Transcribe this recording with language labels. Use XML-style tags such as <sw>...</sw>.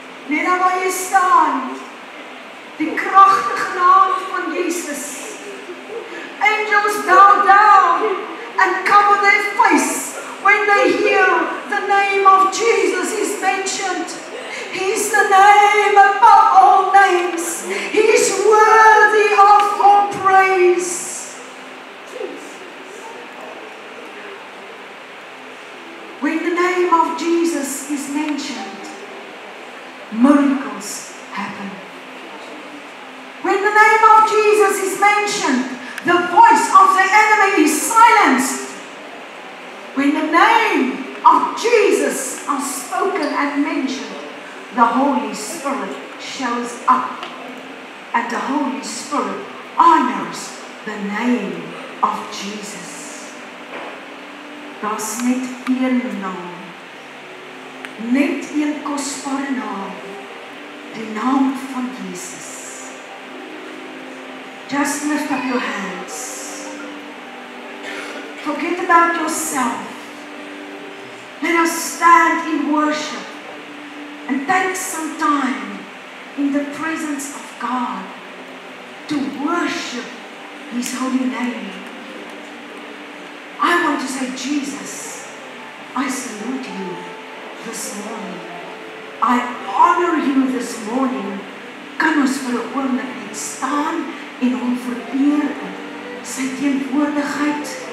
<af>Net waar jy staan, die kragtige naam van Jesus.</af> <en>Angels bow down and cover their face when they hear the name of Jesus is mentioned. He's the name above all names. He's worthy of all praise. When the name of Jesus is mentioned, miracles happen. When the name of Jesus is mentioned, the voice of the enemy is silenced. When the name of Jesus is spoken and mentioned, the Holy Spirit shows up. And the Holy Spirit honors the name of Jesus.</en> <af>Daar's net een naam. net een kosbare naam, die naam van Jesus.</af> <en>Just lift up your hands. Forget about yourself. Let us stand in worship and take some time in the presence of God to worship His holy name. I want to say, Jesus, I salute you this morning. I honor you this morning.</en> <af>Kan ons vir 'n oomblik net staan en hom vereer in sy teenwoordigheid?</af>